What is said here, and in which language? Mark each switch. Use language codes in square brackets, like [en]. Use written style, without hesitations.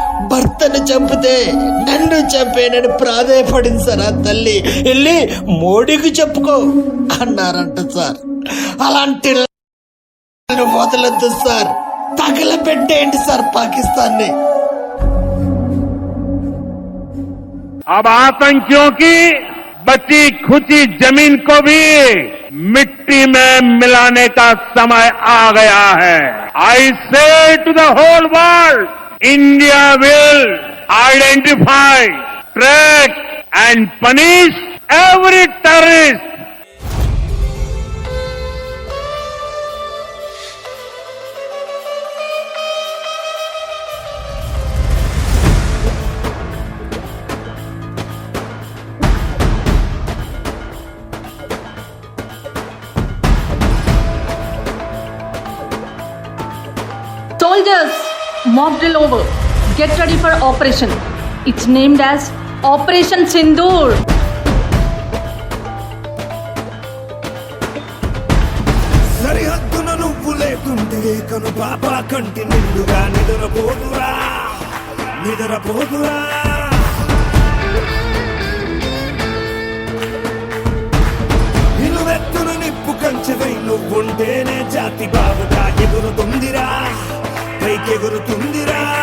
[te] భర్తను చంపితే నన్ను చంపేనని ప్రాధేయపడింది సార్ ఆ తల్లి. వెళ్ళి మోడీకి చెప్పుకో అన్నారంట సార్. అలాంటి వదలొద్దు సార్, తగలబెట్టేయండి సార్ పాకిస్తాన్ ని. [hi] अब आतंकियों की बची खुची जमीन को भी मिट्टी में मिलाने का समय आ गया है. [en] I say to the whole world, India will identify, track and punish every terrorist. Soldiers, mock drill over. Get ready for operation. It's named as Operation Sindoor. [te] సరిహద్దున నువ్వు లేకుంటే కను పాప కంటి నిండుగా నిద్రపోదురా నిద్రపోదురా. నిలువెత్తున నిప్పు కంచెవై నువ్వుంటేనే జాతి బావుగా ఎగురుతుందిరా, పైకెగురుతుందిరా.